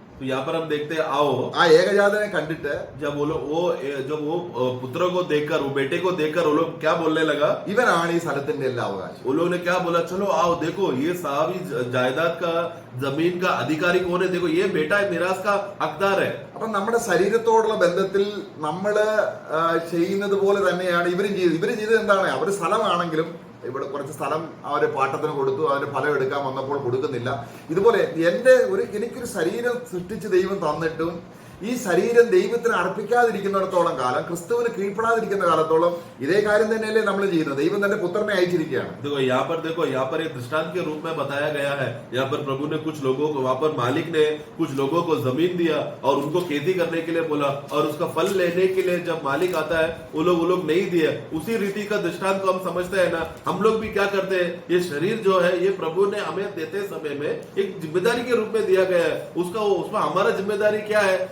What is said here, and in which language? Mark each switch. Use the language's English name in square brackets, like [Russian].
[Hindi] तो यहाँ पर हम देखते हैं, आओ. [Malayalam] ആ ഏകജാതനെ കണ്ടിട്ട് [Hindi] जब वो पुत्र को देखकर, वो बेटे को देखकर वो लोग क्या बोलने लगा, [Malayalam] ഇവനാണ് ഈ സ്ഥലത്തിന്റെ എല്ലാ അവകാശം. [Hindi] वो लोग ने क्या बोला, चलो आओ देखो ये सारी जायदाद का जमीन का अधिकारी कौन है, देखो ये बेटा है, मिरास का हकदार है. [Malayalam] അപ്പൊ നമ്മുടെ ശരീരത്തോടുള്ള ബന്ധത്തിൽ നമ്മള് ചെയ്യുന്നത് പോലെ തന്നെയാണ് ഇവരും ചെയ്തത്. എന്താണ്, അവര് സ്ഥലമാണെങ്കിലും ഇവിടെ കുറച്ച് സ്ഥലം അവര് പാട്ടത്തിന് കൊടുത്തു, അതിന്റെ ഫലം എടുക്കാൻ വന്നപ്പോൾ കൊടുക്കുന്നില്ല. ഇതുപോലെ എനിക്കൊരു ശരീരം സൃഷ്ടിച്ച് ദൈവം തന്നിട്ടും ഈ ശരീരം ദൈവത്തിന് അർപ്പിക്കാതിരിക്കുന്നിടത്തോളം കാലം, ക്രിസ്തുവിന് കീഴ്പ്പെടാതിരിക്കുന്ന കാലത്തോളം ഇതേ കാര്യം തന്നെയല്ലേ നമ്മൾ ചെയ്യുന്നത്. ദൈവം തന്റെ പുത്രനെ അയച്ചിരിക്കുകയാണ്. [Hindi] देखो यहाँ पर एक दृष्टांत के रूप में बताया गया है. यहाँ पर प्रभु ने कुछ लोगों को, वहां पर मालिक ने कुछ लोगों को जमीन दिया और उनको खेती करने के लिए बोला, और उसका फल लेने के लिए जब मालिक आता है वो लोग नहीं दिए. उसी रीति का दृष्टांत को हम समझते हैं ना. हम लोग भी क्या करते हैं, ये शरीर जो है ये प्रभु ने हमें देते समय में एक जिम्मेदारी के रूप में दिया गया है. उसमें हमारा जिम्मेदारी क्या है